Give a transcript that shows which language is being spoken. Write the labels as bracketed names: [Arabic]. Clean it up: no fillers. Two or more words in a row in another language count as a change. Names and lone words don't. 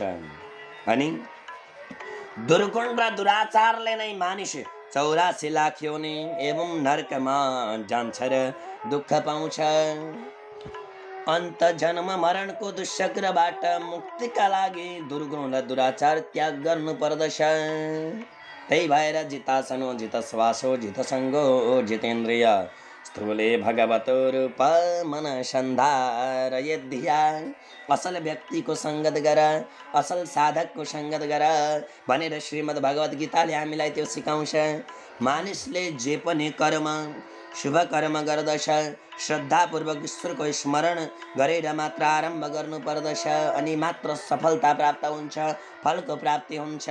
[Nepali] अनि दुर्गुण र दुराचारले नै मानिस 84 लाख योनि एवं नरकमा जान्छ र दुःख पाउँछ। अन्त जन्म मरणको दुष्चक्रबाट मुक्तिका लागि दुर्गुण र दुराचार त्याग गर्नु पर्दछ। त्यही भएर [Sanskrit] जितासनो, जितश्वासो, जितसङ्गो, जितेन्द्रिय, स्थूले भगवतो रूप मन सन्धारयेद्धिया। [Nepali] असल व्यक्तिको सङ्गत गर, असल साधकको सङ्गत गर भनेर श्रीमद् भगवत गीताले हामीलाई त्यो सिकाउँछ। मानिसले जे पनि कर्म, शुभ कर्म गर्दछ, श्रद्धापूर्वक ईश्वरको स्मरण गरेर मात्र आरम्भ गर्नु पर्दछ, अनि मात्र सफलता प्राप्त हुन्छ, फलको प्राप्ति हुन्छ।